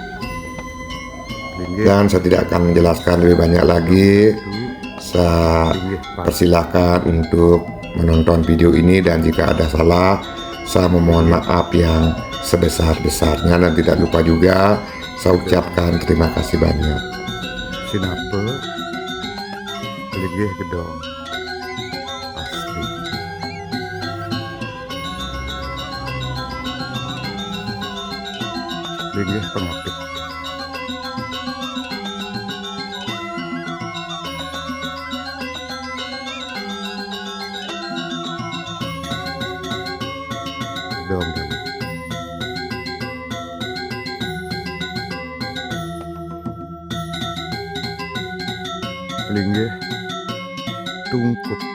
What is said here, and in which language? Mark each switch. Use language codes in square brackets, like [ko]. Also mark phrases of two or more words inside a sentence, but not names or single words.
[id] Dan saya tidak akan menjelaskan lebih banyak lagi. Saya persilahkan untuk menonton video ini, dan jika ada salah saya memohon maaf yang sebesar-besarnya, dan tidak lupa juga saya ucapkan terima kasih banyak. [ban] Sinapa pelinggih gedong asli. Pelinggih pengapit. [id] Gedong dan pelinggih tungkup.